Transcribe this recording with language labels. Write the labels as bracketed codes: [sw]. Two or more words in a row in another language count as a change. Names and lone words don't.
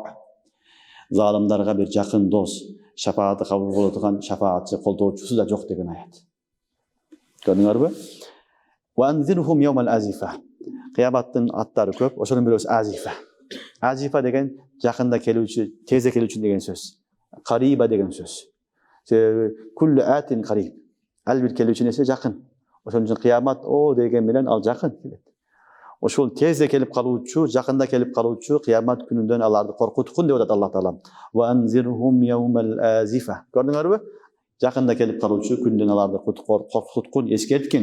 [ky] Залымдарга бир жакын дос, шафааты кабыл боло турган шафаатчы, колдоочусу да жок деген аят. Көрдүңөрбү? [ar] وأنذرهم يوم الآزفة. [ky] Кыяматтын аттары көп, ошонун бирөөсү азифа. Азифа деген жакында келүүчү, тезе келүүчү деген сөз. Кариба деген сөз. [ar] كل آت قريب. [ky] Ал бир келүүчү нерсе жакын. Ошон үчүн кыямат о деген менен ал жакын келет. Ошол тезе келип калуучу, жакында келип калуучу кыямат күнүндөн аларды коркуткун деп атат Аллах Таала. [ar] وأنذرهم يوم الآزفة. [ky] Көрдүңөрбү? Жакында келип калуучу күндөн аларды коркуткун, эскерткин.